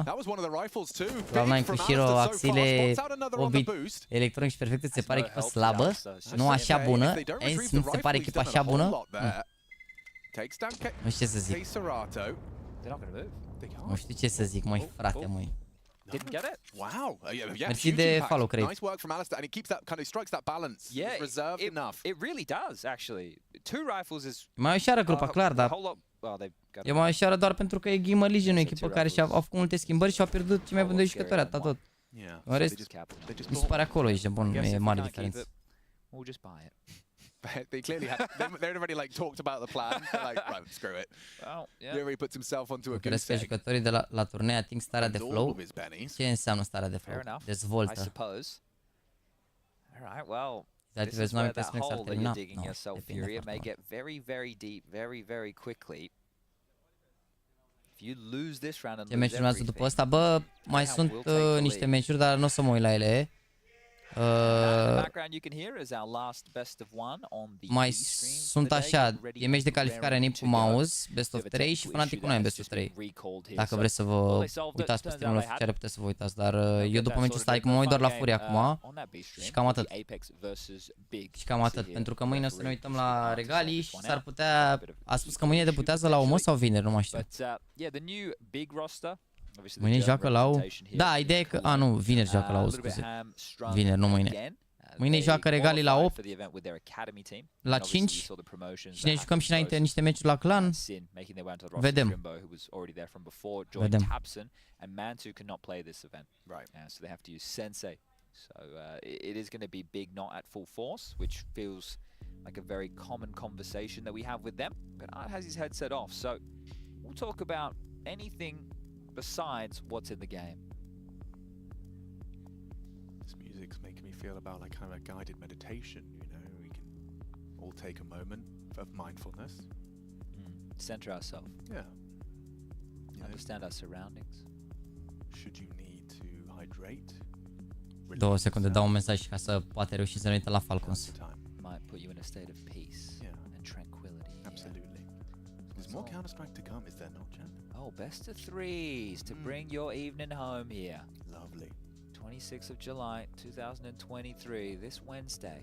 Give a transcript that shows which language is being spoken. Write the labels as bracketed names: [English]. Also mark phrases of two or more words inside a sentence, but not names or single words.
[Romanian] Cloud9 cu Shiro, Axile, Orbit, Electronic și Perfect se pare echipă slabă, nu așa bună. ENS nu se pare echipă așa bună. Nu știu ce să zic. Nu știu ce să zic, măi frate, măi. [English] Didn't get it. Wow. [Romanian] Merci de follow, cred. [English] Nice work from Alistair, and he keeps that kind of strikes that balance. Yeah, reserved enough. It really does actually. 2 rifles is [Romanian] mai ușoară grupa, clar, dar e mai ușoară doar pentru că e Gamer Legion, o echipă care și-au făcut multe schimbări și au pierdut cei mai buni 2 jucători, atât tot. În rest, mi se pare acolo, e bun, nu e mare diferență. [English] We'll just buy it. They clearly had, they already like talked about the plan. They're like, right, screw it. He puts himself onto a good [Romanian] Crezi că jucătorii de la turnee ating starea de flow? Ce înseamnă starea de flow? Dezvoltă. [English] Alright, well, this is where that hole that you're digging yourself, Fury, may get very, very deep, very, very quickly. If you lose this round and [Romanian] ce meciuri urmează după ăsta? Bă, mai sunt niște meciuri, dar nu o să mă uit la ele. Mai sunt așa, e meci de calificare NIP cu mouse, [English] best of 3 [Romanian] și Fnatic cu noi [English] best of 3. [Romanian] Dacă vreți să vă uitați pe streamul oficial, puteți să vă uitați, dar eu după meciul ăsta, adică mă uit doar la Furia acum și cam atât. Și cam atât, pentru că mâine o să ne uităm la regalii și s-ar putea, a spus că mâine debutează la OMO sau vineri, nu mai știu. Mâine joacă la O. Da, ideea e că, nu, vineri joacă la O, scuze. Vineri, nu mâine. Mâine joacă regalii la 8, la 5 și ne jucăm și înainte niște meciuri la clan. Vedem. Vedem. [English] So it is going to be big, not at full force, which feels like a very common conversation that we have with them. But Art has his headset off, so we'll talk about anything besides what's in the game. This music's making me feel about like kind of a guided meditation, you know, we can all take a moment of mindfulness. Center ourselves. Yeah. Understand our surroundings. Should you need to hydrate? [Romanian] 2 secunde, dau un mesaj ca să poate reuși să ne uită la Falcons. [English] Might put you in a state of peace and tranquility. Absolutely. There's more Counter-Strike to come, is there not, Jan? Oh, best of 3s to bring your evening home here. Lovely. 26th of July, 2023, this Wednesday.